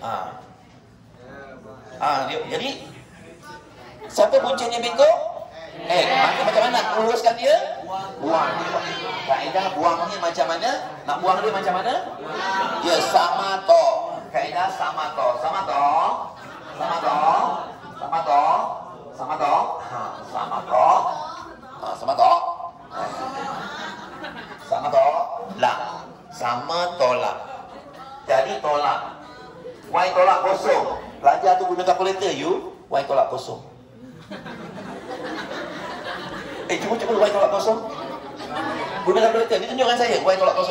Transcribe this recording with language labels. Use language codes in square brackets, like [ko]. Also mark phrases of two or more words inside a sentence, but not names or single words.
[ms] Jadi siapa puncanya bengkok? Maka macam mana nak luruskan dia? Buang dia. Kaedah buangnya macam mana? Nak buang dia macam mana? Ya, sama to. Kaedah sama to. Sama to. Sama to. Sama to. Sama to. Sama to. Sama to. Sama to. Lah. Sama tolak. Jadi tolak. Y tolak kosong. Pelajar tu guna kalkulator you. Y tolak kosong. Cuba Y tolak kosong. Guna kalkulator. Dia tunjukkan saya Y tolak kosong.